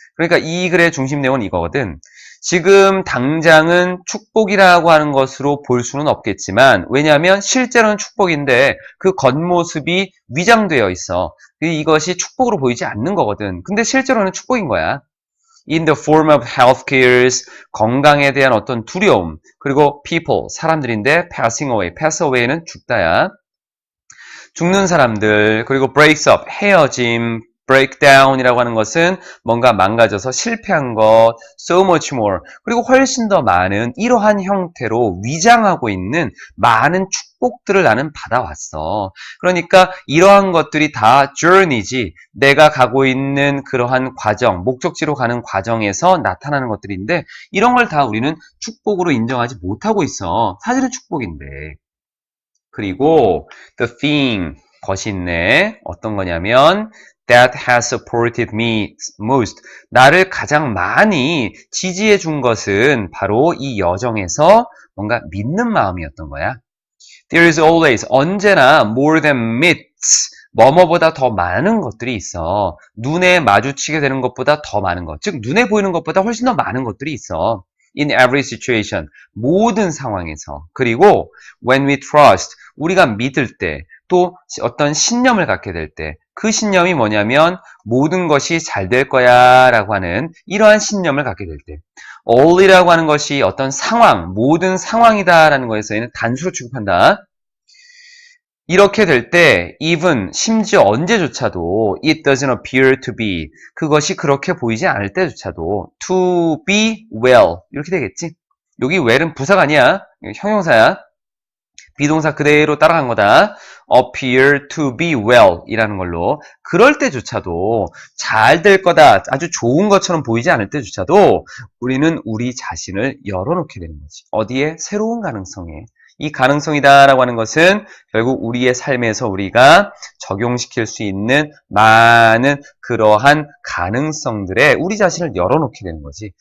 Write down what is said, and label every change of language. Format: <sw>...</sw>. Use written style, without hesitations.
<ko>그러니까 이 글의 중심 내용은 이거거든. 지금 당장은 축복이라고 하는 것으로 볼 수는 없겠지만, 왜냐하면 실제로는 축복인데 그 겉모습이 위장되어 있어. 이것이 축복으로 보이지 않는 거거든. 근데 실제로는 축복인 거야.</ko> <en>In the form of health cares,</en> <ko>건강에 대한 어떤 두려움, 그리고 people, 사람들인데</ko> <en>passing away,</en> <ko>pass away는 죽다야. 죽는 사람들, 그리고</ko> <en>breaks up,</en> <ko>헤어짐, breakdown이라고 하는 것은 뭔가 망가져서 실패한 것,</ko> <en>so much more,</en> <ko>그리고 훨씬 더 많은 이러한 형태로 위장하고 있는 많은 축복들을 나는 받아왔어. 그러니까 이러한 것들이 다 journey지, 내가 가고 있는 그러한 과정, 목적지로 가는 과정에서 나타나는 것들인데 이런 걸 다 우리는 축복으로 인정하지 못하고 있어. 사실은 축복인데. 그리고</ko> <en>the thing,</en> <ko>것이 있네. 어떤 거냐면</ko> <en>that has supported me most.</en> <ko>나를 가장 많이 지지해 준 것은 바로 이 여정에서 뭔가 믿는 마음이었던 거야.</ko> <en>There is always,</en> <ko>언제나</ko> <en>more than meets,</en> <ko>뭐뭐보다 더 많은 것들이 있어. 눈에 마주치게 되는 것보다 더 많은 것. 즉, 눈에 보이는 것보다 훨씬 더 많은 것들이 있어.</ko> <en>In every situation,</en> <ko>모든 상황에서. 그리고</ko> <en>when we trust,</en> <ko>우리가 믿을 때, 또 어떤 신념을 갖게 될 때, 그 신념이 뭐냐면 모든 것이 잘 될 거야 라고 하는 이러한 신념을 갖게 될 때, all이라고 하는 것이 어떤 상황, 모든 상황이다 라는 것에서는 단수로 취급한다. 이렇게 될 때 even, 심지어 언제조차도</ko> <en>it doesn't appear to be,</en> <ko>그것이 그렇게 보이지 않을 때조차도</ko> <en>to be well,</en> <ko>이렇게 되겠지. 여기 well은 부사가 아니야. 형용사야. 비동사 그대로 따라간 거다.</ko> <en>appear to be well</en> <ko>이라는 걸로. 그럴 때조차도 잘 될 거다, 아주 좋은 것처럼 보이지 않을 때조차도 우리는 우리 자신을 열어놓게 되는 거지. 어디에? 새로운 가능성에. 이 가능성이다라고 하는 것은 결국 우리의 삶에서 우리가 적용시킬 수 있는 많은 그러한 가능성들에 우리 자신을 열어놓게 되는 거지.</ko>